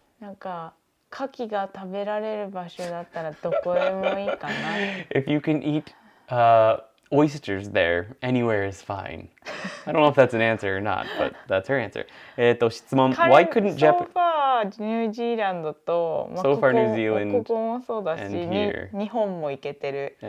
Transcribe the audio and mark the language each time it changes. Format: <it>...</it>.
<ja>なんか牡蠣が食べられる場所だったらどこでもいいかな。</ja> <en>If you can eat oysters there, anywhere is fine. I don't know if that's an answer or not, but that's her answer. 質問 Why couldn't Japan... So far,</en> <ja>ニュージーランドと、</ja> <en>So far, New Zealand</en> <ja>ここもそうだし、日本も行けてる。</ja>